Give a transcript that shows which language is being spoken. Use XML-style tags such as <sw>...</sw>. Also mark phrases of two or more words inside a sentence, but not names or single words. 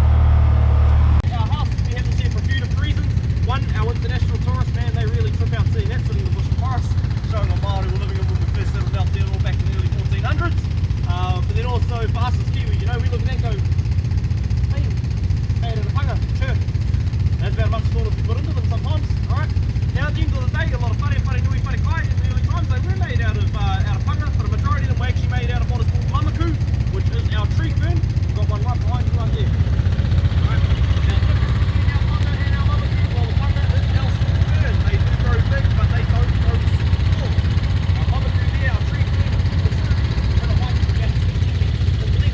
<en>Our house, we haven't seen for a few different reasons. One, our international tourists, man, they really trip out seeing that sitting in the bush forest, showing what Māori were living in when we first settled out there all back in the early 1400s. But then also, for us as Kiwi, you know, we look at that and go, hey, made in a panga, sure. That's about as much thought as we put into them sometimes, alright? Now at the end of the day, a lot of</en> <mi>whare nui whare kai</mi> <en>in the early times, they were made out of panga, but a majority of them were actually made out of what is called mamaku, which is our tree fern. We've got one right behind you right there. Alright, now between our panga and our mamaku, well the panga is our silk fern. They do grow big, but they don't grow super tall. Our mamaku there, our tree fern, is at a height of about 20 meters in length.</en>